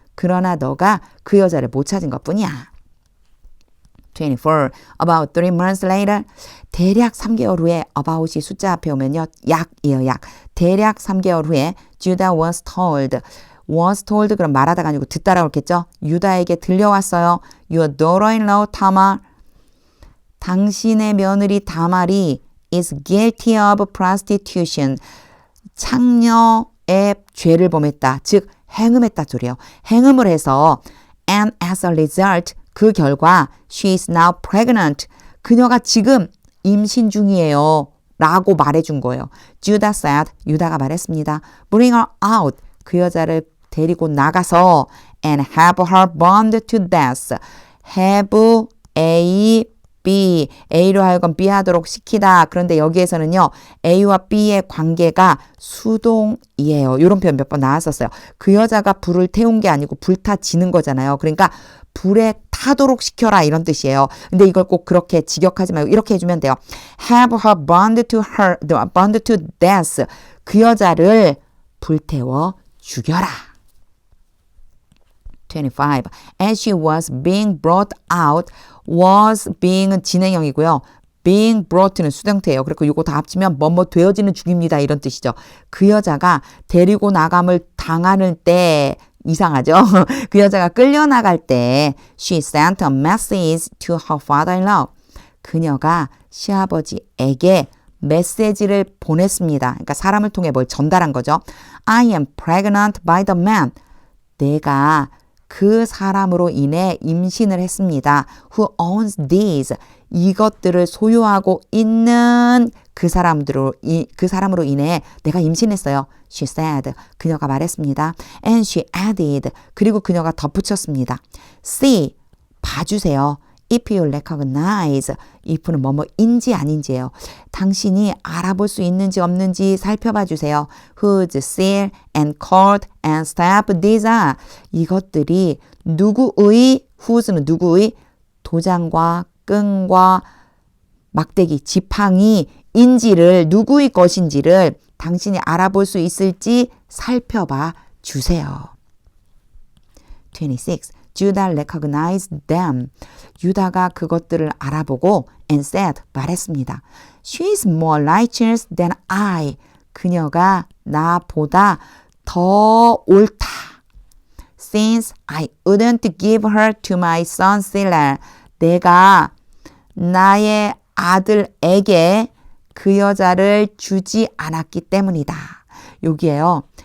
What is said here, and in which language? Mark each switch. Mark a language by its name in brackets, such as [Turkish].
[Korean] 그러나 너가 그 여자를 못 찾은 것뿐이야. [English] 24. About 3 months later. [Korean] 대략 3개월 후에 [English] about [Korean] 이 숫자 앞에 오면요. 약이에요. 약. 대략 3개월 후에 [English] Judah was told. was told [Korean] 그럼 말하다가 아니고 듣다라고 했겠죠. 유다에게 들려왔어요. [English] Your daughter-in-law Tamar. [Korean] 당신의 며느리 다말이 [English] is guilty of prostitution. [Korean] 창녀의 죄를 범했다. 즉 행음했다 소리예요. 행음을 해서 [English] and as a result [Korean] 그 결과 [English] she is now pregnant. [Korean] 그녀가 지금 임신 중이에요. 라고 말해준 거예요. [English] Judah said. [Korean] 유다가 말했습니다. [English] Bring her out. [Korean] 그 여자를 데리고 나가서 [English] and have her burned to death. have A B, [Korean] A로 하여금 B 하도록 시키다. 그런데 여기에서는요. A와 B의 관계가 수동이에요. 이런 표현 몇 번 나왔었어요. 그 여자가 불을 태운 게 아니고 불타지는 거잖아요. 그러니까 불에 타도록 시켜라 이런 뜻이에요. 근데 이걸 꼭 그렇게 직역하지 말고 이렇게 해주면 돼요. [English] Have her burned to death. [Korean] 그 여자를 불태워 죽여라. 25. [English] As she was being brought out, was being은 [Korean] 진행형이고요. [English] being brought [Korean] 는 수동태예요. 그리고 이거 다 합치면 뭐뭐 되어지는 중입니다. 이런 뜻이죠. 그 여자가 데리고 나감을 당하는 때 이상하죠? 그 여자가 끌려나갈 때 [English] she sent a message to her father-in-law. [Korean] 그녀가 시아버지에게 메시지를 보냈습니다. 그러니까 사람을 통해 뭘 전달한 거죠. [English] I am pregnant by the man. [Korean] 내가 그 사람으로 인해 임신을 했습니다. [English] Who owns these? [Korean] 이것들을 소유하고 있는 그 사람으로 인해 내가 임신했어요. [English] She said. [Korean] 그녀가 말했습니다. [English] And she added. [Korean] 그리고 그녀가 덧붙였습니다. [English] See, [Korean] 봐주세요. [English] if you recognize, if는 [Korean] 뭐뭐인지 아닌지예요. 당신이 알아볼 수 있는지 없는지 살펴봐 주세요. [English] whose seal and cord and stamp these are. [Korean] 이것들이 누구의, [English] whose [Korean] 는 누구의 도장과 끈과 막대기, 지팡이 인지를, 누구의 것인지를 당신이 알아볼 수 있을지 살펴봐 주세요. [English] 26. Judah recognized them. [Korean] 유다가 그것들을 알아보고 [English] and said, [Korean] 말했습니다. [English] She is more righteous than I. [Korean] 그녀가 나보다 더 옳다. [English] Since I wouldn't give her to my son Sila. [Korean] 내가 나의 아들에게 그 여자를 주지 않았기 때문이다. 여기에요.